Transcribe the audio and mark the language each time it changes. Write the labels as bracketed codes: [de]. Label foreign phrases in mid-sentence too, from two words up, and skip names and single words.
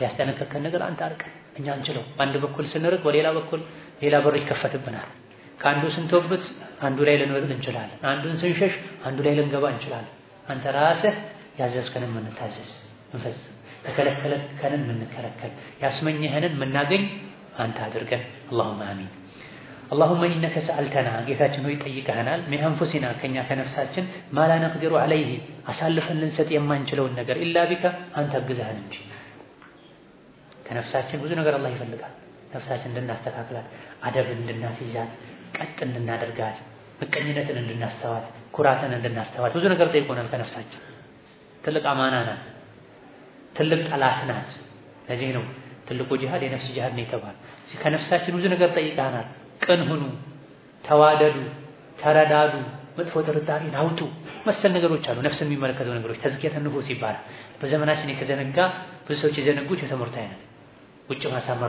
[am] ያስጠነቀቀን ነገር አንተ አርቀን። እኛ አንችለው። በአንድ በኩል ስንርቅ በሌላ በኩል ሌላ በር ይከፈትብናል። ከአንዱ ስንተውበት አንዱ ላይ ልንወጥን እንችላለን። አንዱን ስንሸሽ አንዱ ላይ ልንገባ እንችላለን። አንተ ራስህ ያዘዝከንን የምንታዘዝ እንፈጽም፣ የከለከልከንን የምንከለከል፣ ያስመኘህንን የምናገኝ አንተ አድርገን። [ar] اللهم آمين። اللهم إنك سألتنا [am] ጌታችን ሆይ ጠይቀህናል። [ar] من أنفسنا [am] ከኛ ከነፍሳችን [ar] ما لا نقدر عليه [am] አሳልፈን ልንሰጥ የማንችለውን ነገር [ar] إلا بك [am] አንተ አግዘህን እንጂ። ከነፍሳችን ብዙ ነገር አላህ ይፈልጋል። ነፍሳችን እንድናስተካክላት፣ አደብ እንድናስይዛት፣ ቀጥ እንድናደርጋት፣ ምቀኝነትን እንድናስተዋት፣ ኩራትን እንድናስተዋት ብዙ ነገር ጠይቆናል። ከነፍሳችን ትልቅ አማና ናት፣ ትልቅ ጠላት ናት። ለዚህ ነው ትልቁ ጂሃድ የነፍስ ጂሃድ ነው የተባለው። ከነፍሳችን ብዙ ነገር ጠይቀናል። ቅን ሁኑ፣ ተዋደዱ፣ ተረዳዱ፣ መጥፎ ጥርጣሬን አውጡ መሰል ነገሮች አሉ። ነፍስን የሚመለከቱ ነገሮች [ar] تزكية النفوس [am] ይባላል። በዘመናችን የተዘነጋ ብዙ ሰዎች የዘነጉት የትምህርት አይነት ውጭ ማሳመር